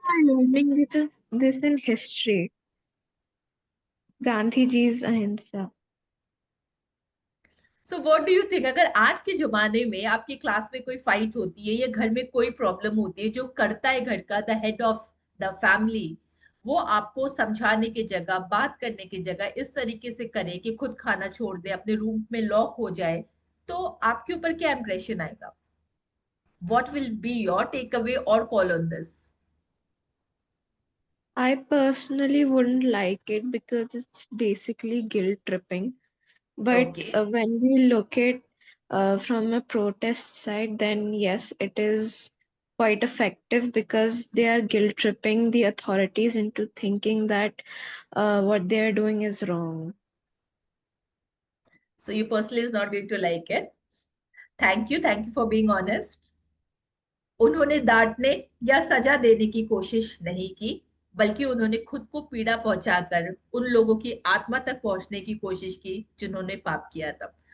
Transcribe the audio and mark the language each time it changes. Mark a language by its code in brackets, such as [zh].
[en] I'm learning this in history. Gandhi ji's ahimsa. So what do you think, [hi] अगर आज के जमाने में आपकी क्लास में कोई फाइट होती है या घर में कोई प्रॉब्लम होती है, जो करता है घर का [en] the head of the family, [hi] वो आपको समझाने की जगह, बात करने की जगह इस तरीके से करे कि खुद खाना छोड़ दे, अपने रूम में लॉक हो जाए, तो आपके ऊपर क्या इंप्रेशन आएगा? [en] What will be your take away और call on this? I personally wouldn't like it because it's basically guilt tripping. But okay, when we look at from a protest side, then yes, it is quite effective because they are guilt tripping the authorities into thinking that what they are doing is wrong. So you personally is not going to like it. Thank you for being honest. [hi] उन्होंने डांटने या सजा देने की कोशिश नहीं की, बल्कि उन्होंने खुद को पीड़ा पहुंचाकर उन लोगों की आत्मा तक पहुंचने की कोशिश की जिन्होंने पाप किया था।